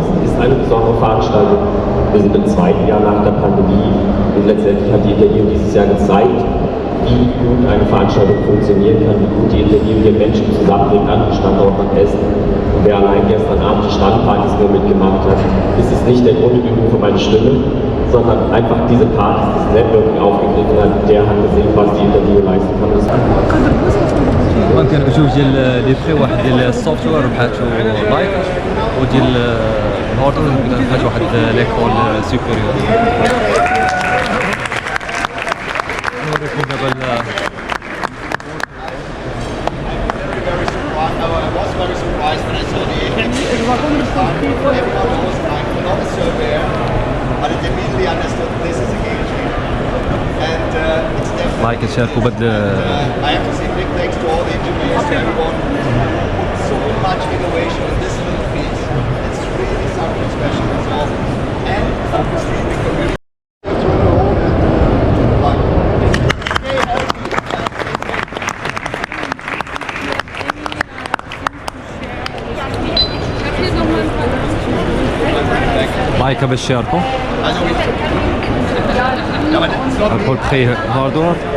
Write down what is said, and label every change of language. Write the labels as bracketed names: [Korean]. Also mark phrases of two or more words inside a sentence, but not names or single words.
[German] Es ist eine besondere Veranstaltung, wir sind im 2. Jahr nach der Pandemie, und letztendlich hat die INTERGEO dieses Jahr gezeigt, wie gut eine Veranstaltung funktionieren kann, wie gut die INTERGEO hier Menschen zusammenbringt an den Standort nach Essen. Und wer allein gestern Abend die Standpartys nur mitgemacht hat, ist es nicht der Grund übrigens für meine Stimme, sondern einfach diese Partys, das Networking aufgegriffen hat, der hat gesehen, was die INTERGEO leisten kann. [Arabic] كان بجوج ديال [French] les prix, [Arabic] واحد ديال السوفت وير ربحاتو لايكا، وديال الهاردوير ربحات واحد [French] l'école supérieure. [Arabic] نوريكم دابا لايك تشاركوا بهاد [English] I have to say big thanks to all the engineers, to everyone who put so much innovation in this little piece. It's really something special, that's all. And obviously the community. [Arabic] لايكا باش تشاركوا [French] pour le prix hardware.